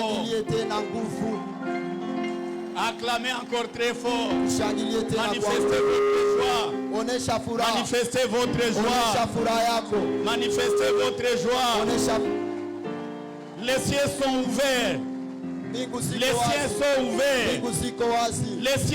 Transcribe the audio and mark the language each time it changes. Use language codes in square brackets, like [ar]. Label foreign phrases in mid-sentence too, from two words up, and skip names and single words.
[sw] Shangilie tena nguvu. [fr] Acclamez encore très fort. [sw] Shangilie tena kwa [fr] Manifestez votre joie. [sw] onesha furaha. [fr] Manifestez votre [sw] Onesha [fr] joie. [sw] furaha yako. [fr] Manifestez votre joie. [sw] Onesha [fr] Les cieux sont ouverts. [sw] mbingu [fr] Les [sw] ziko [fr] cieux [sw] wazi. [fr] sont ouverts. [sw] Mbingu ziko wazi. [fr] Les cieux